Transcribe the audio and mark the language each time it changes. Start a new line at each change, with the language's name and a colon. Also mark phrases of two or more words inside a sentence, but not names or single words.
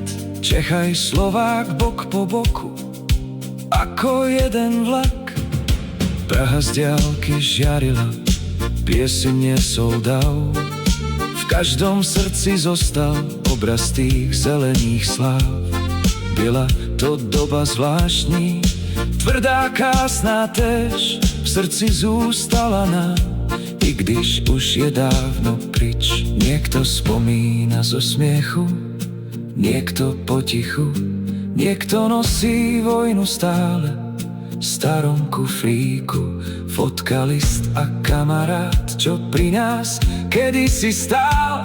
Slovak: Čechaj, Slovák, bok po boku, ako jeden vlak. Praha z diaľky žiarila, pieseň nesol dav. každom srdci zostal obraz tých zelených sláv.
Czech: Byla to doba zvláštní, tvrdá, krásná též, v srdci zůstala nám, i když už je dávno pryč.
Slovak: Niekto spomína zo smiechu, niekto potichu, niekto nosí vojnu stále v starom kufríku. Fotka, list a kamarát, čo pri nás kedysi stál.